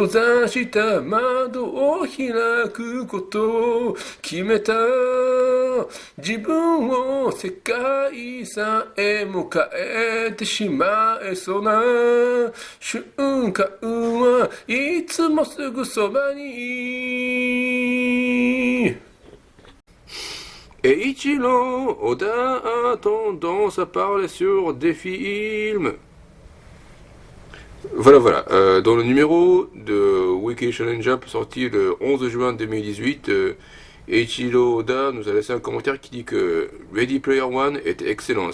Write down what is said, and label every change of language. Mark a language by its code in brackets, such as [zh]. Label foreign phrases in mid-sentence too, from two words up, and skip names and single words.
[ja] ざした窓を開くことを決めた自分を世界遺産へ迎えてしまえそうな瞬間はいつもすぐそばに。 [fr] Et Ichiro Oda a tendance à parler sur des films. Voilà, voilà. Dans le numéro de Weekly Shonen Jump sorti le 11 juin 2018, Eiichiro Oda nous a laissé un commentaire qui dit que Ready Player One était excellent.